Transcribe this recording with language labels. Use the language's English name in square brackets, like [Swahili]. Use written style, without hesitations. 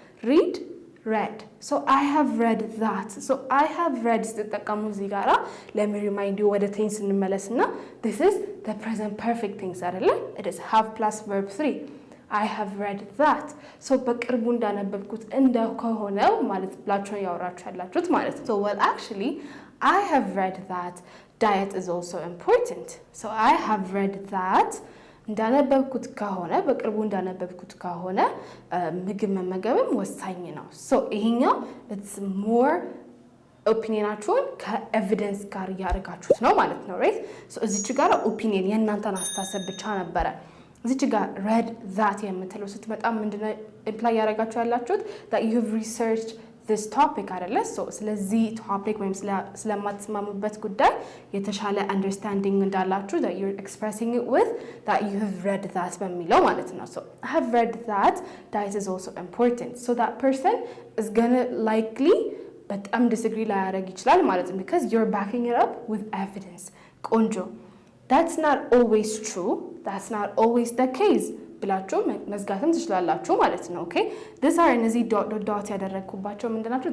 [English] read, read. So I have read that. So I have read [Amharic] ስትጠቀሙ እዚህ ጋራ [English] let me remind you [Amharic] ወደ [English] tense [Amharic] እንመለስና [English] this is the present perfect tense [Amharic] አይደለ? [English] it is have plus verb 3. I have read that. So [Amharic] በቅርቡ እንዳነበብኩት እንደሆነው ማለት ብላችሁ ያወራችሁ ያላችሁት ማለት ነው. [English] So well actually I have read that diet is also important. So I have read that [Amharic] እንዳነበብኩት ከሆነ በቅርቡ እንዳነበብኩት ከሆነ ምግብ መመገብም ወሳኝ ነው. So ይሄኛው [English] it's more [Amharic] ኦፒኒየናችሁን ከኤቪደንስ ጋር ያደርጋችሁት ነው ማለት ነው. right? So እዚች ጋር ኦፒኒየን የእናንተን አስተሳሰብ ብቻ ነበረ. እዚች ጋር [English] read that [Amharic] የምትለው ስትመጣ ምንድነው ኢምፕላይ ያደርጋችሁ ያላችሁት [English] that you have researched this topic [Amharic] አይደለ? [English] so [Amharic] ስለዚህ [English] topic [Amharic] ወይም ስለማትስማሙበት ጉዳይ የተሻለ [English] understanding [Amharic] እንዳላችሁ [English] that you're expressing it with that you have read that [Amharic] በሚለው ማለት ነው. [English] so I have read that diet is also important. so that person is gonna likely [Amharic] በጣም [English] disagree [Amharic] ላያደርግ ይችላል ማለት ነው [English] because you're backing it up with evidence. [Amharic] ቆንጆ [English] that's not always true. that's not always the case. [Amharic] ብላችሁ መዝጋትም ትችላላችሁ ማለት ነው. ኦኬ [English] these are [Amharic] እነዚህ ዶት ያደረኩባቸው ምንድናቸው?